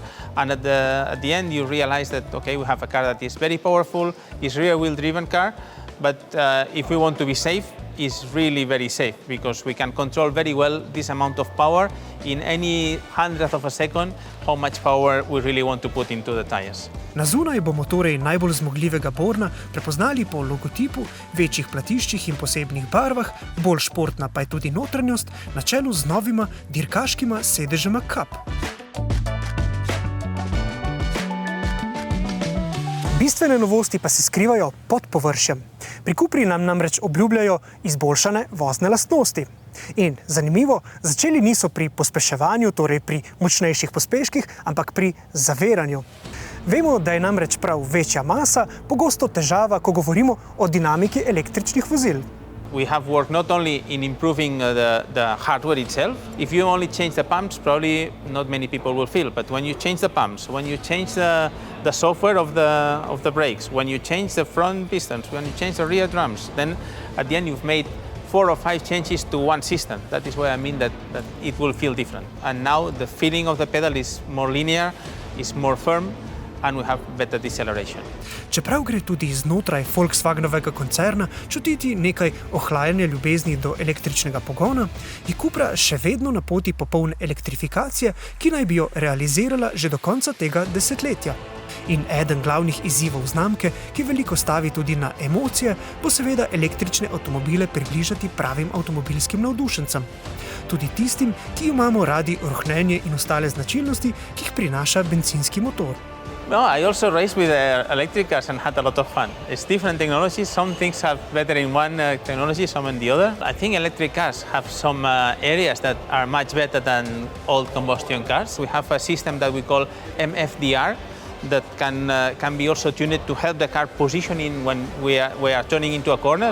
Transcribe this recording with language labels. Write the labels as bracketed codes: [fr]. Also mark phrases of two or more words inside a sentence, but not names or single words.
[en] And at the end, you realize that, okay, we have a car that is very powerful, is rear-wheel driven car, but if we want to be safe, is really very safe because we can control very well this amount of power in any hundredth of a second how much power we really want to put into the tires. [sl] Na zunaj bomo torej najbolj zmogljivega Borna prepoznali po logotipu, večjih platiščih in posebnih barvah, bolj športna pa je tudi notranjost, na čelu z novima dirkaškima sedežema Cup. Bistvene novosti pa se skrivajo pod površjem. Pri Cupri nam namreč obljubljajo izboljšane vozne lastnosti. In zanimivo, začeli niso pri pospeševanju, torej pri močnejših pospeških, ampak pri zaviranju. Vemo, da je namreč prav večja masa pogosto težava, ko govorimo o dinamiki električnih vozil. [en] We have worked not only in improving the hardware itself. If you only change the pumps, probably not many people will feel. But when you change the pumps, when you change the software of the brakes, when you change the front pistons, when you change the rear drums, then at the end you've made 4 or 5 changes to one system. That is why I mean that it will feel different. And now the feeling of the pedal is more linear, is more firm, and we have better deceleration. [sl] Čeprav gre tudi znotraj Volkswagenovega koncerna čutiti nekaj ohlajanja ljubezni do električnega pogona, je Cupra še vedno na poti popolne elektrifikacije, ki naj bi jo realizirala že do konca tega desetletja. In eden glavnih izzivov znamke, ki veliko stavi tudi na emocije, bo seveda električne avtomobile približati pravim avtomobilskim navdušencem. Tudi tistim, ki imamo radi rohnenje in ostale značilnosti, ki jih prinaša bencinski motor. [en] No, I also raced with electric cars and had a lot of fun. It's different technologies. Some things are better in one technology, some in the other. I think electric cars have some areas that are much better than old combustion cars. We have a system that we call MFDR that can be also tuned to help the car positioning when we are turning into a corner.